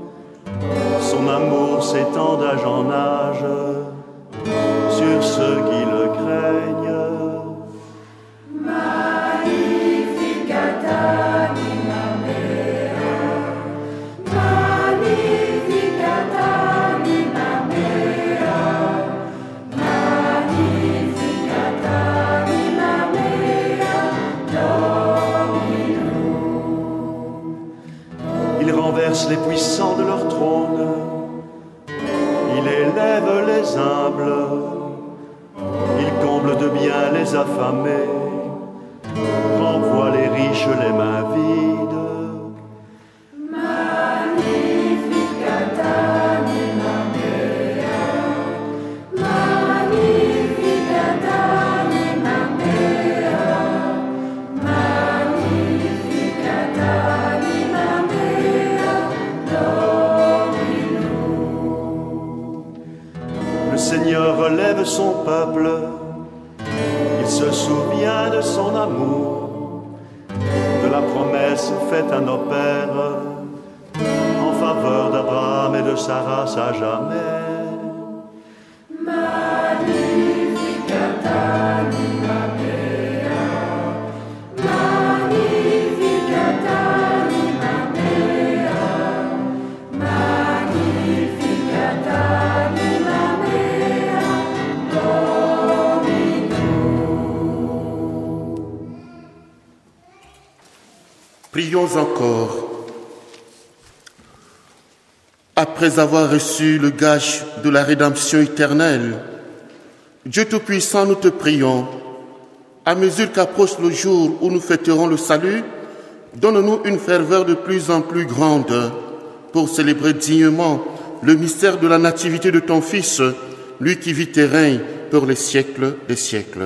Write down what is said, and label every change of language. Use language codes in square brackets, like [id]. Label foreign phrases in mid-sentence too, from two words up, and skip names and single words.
[fr] Son amour s'étend d'âge en âge sur ceux qui le craignent. [la] Magnificat anima mea, magnificat anima mea, magnificat anima mea. [fr] Il renverse les puissants de leur trône, il élève les humbles, il comble de bien les affamés, renvoie les riches les mains vides. [la] Magnificat anima mea, magnificat anima mea, magnificat anima mea, Dominum. [fr] Le Seigneur relève son peuple, il se souvient de son amour, de la promesse faite à nos pères en faveur d'Abraham et de sa race à jamais. [la] Magnificat anima mea, magnificat anima mea, magnificat anima mea, Dominum. [fr] Prions encore. Après avoir reçu le gage de la rédemption éternelle, Dieu Tout-Puissant, nous te prions, à mesure qu'approche le jour où nous fêterons le salut, donne-nous une ferveur de plus en plus grande pour célébrer dignement le mystère de la nativité de ton Fils, lui qui vit et règne pour les siècles des siècles.